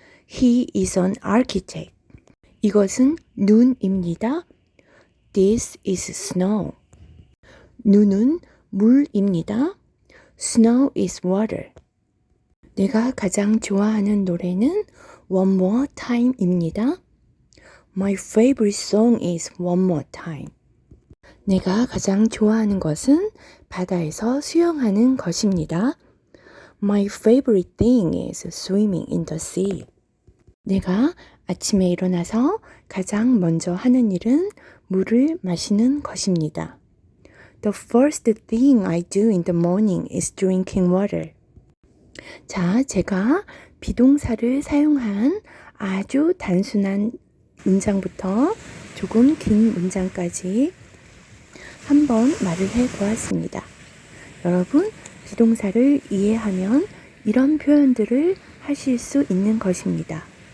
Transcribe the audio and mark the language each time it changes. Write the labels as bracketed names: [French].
[English] He is an architect. [Korean] 이것은 눈입니다. [English] This is snow. [Korean] 눈은 물입니다. [English] Snow is water. [Korean] 내가 가장 좋아하는 노래는 One More Time입니다. [English] My favorite song is One More Time. [Korean] 내가 가장 좋아하는 것은 바다에서 수영하는 것입니다. [English] My favorite thing is swimming in the sea. [Korean] 내가 아침에 일어나서 가장 먼저 하는 일은 물을 마시는 것입니다. [English] The first thing I do in the morning is drinking water. [Korean] 자, 제가 비동사를 사용한 아주 단순한 문장부터 조금 긴 문장까지 한번 말을 해 보았습니다. 여러분, 비동사를 이해하면 이런 표현들을 하실 수 있는 것입니다.